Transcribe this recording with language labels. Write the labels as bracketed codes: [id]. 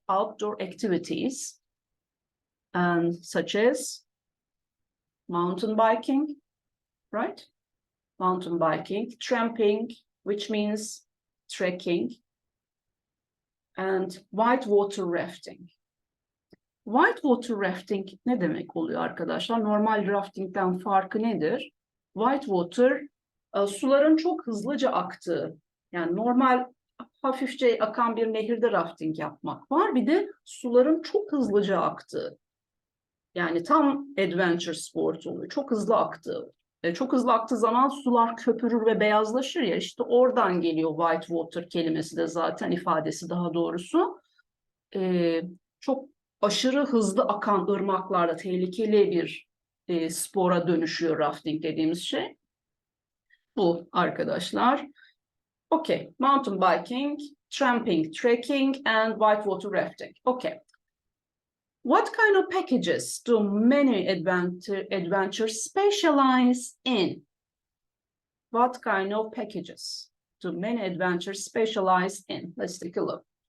[en] Outdoor activities, and such as mountain biking, right? Mountain biking, tramping, which means trekking, and whitewater rafting. [tr] Whitewater rafting ne demek oluyor arkadaşlar? Normal raftingden farkı nedir? Whitewater, suların çok hızlıca aktığı, yani normal hafifçe akan bir nehirde rafting yapmak var. Bir de suların çok hızlıca aktığı. Yani tam adventure sport oluyor. Çok hızlı aktığı. Çok hızlı aktığı zaman sular köpürür ve beyazlaşır ya. İşte oradan geliyor whitewater kelimesi de zaten ifadesi daha doğrusu. Çok aşırı hızlı akan ırmaklarda tehlikeli bir spora dönüşüyor rafting dediğimiz şey. Bu arkadaşlar. [en] Okay, mountain biking, tramping, trekking, and whitewater rafting. Okay. What kind of packages do many adventures specialize in? What kind of packages do many adventures specialize in? Let's take a look.